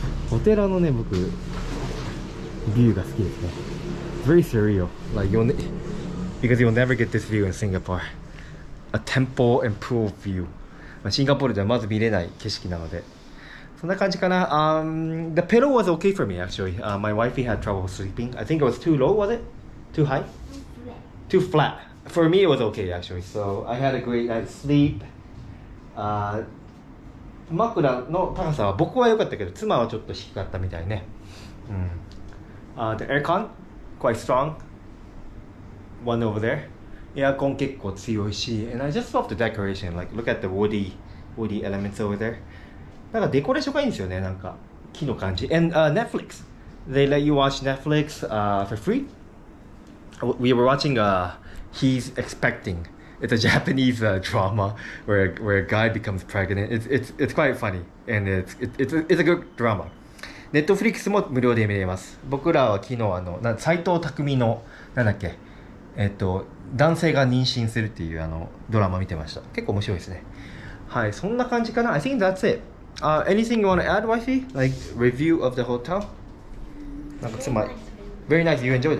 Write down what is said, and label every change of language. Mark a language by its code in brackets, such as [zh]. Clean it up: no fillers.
[ja] お寺のね、僕、ビューが好きですね。 [en] Very surreal. Like because you'll never get this view in Singapore. A temple and pool view. [ja] シンガポールではまず見れない景色なので。そんな感じかな。 [en] The pillow was okay for me actually. My wifey had trouble sleeping. I think it was too low, was it? Too high? Too flat. For me it was okay actually. So I had a great night's sleep. [ja] 枕の高さは僕は良かったけど妻はちょっと低かったみたいね。 [en] The aircon quite strong. One over there. [ja] エアコン結構強いし [en] And I just love the decoration. Like look at the woody elements over there. [ja] なんかデコレーションがいいんですよね。なんか木の感じ。 [en] And Netflix. They let you watch Netflix for free. We were watching He's Expecting. It's a Japanese drama where a guy becomes pregnant. It's quite funny and it's a good drama. [ja] Netflix も無料で見れます。僕らは昨日斎藤工のなんだっけ男性が妊娠するっていうドラマ見てました。結構面白いですね。はい、そんな感じかな。 [en] I think that's it. Anything you want to add, wifey? Like review of the hotel? [ja] なんかつまり [en] Very nice. You enjoyed it?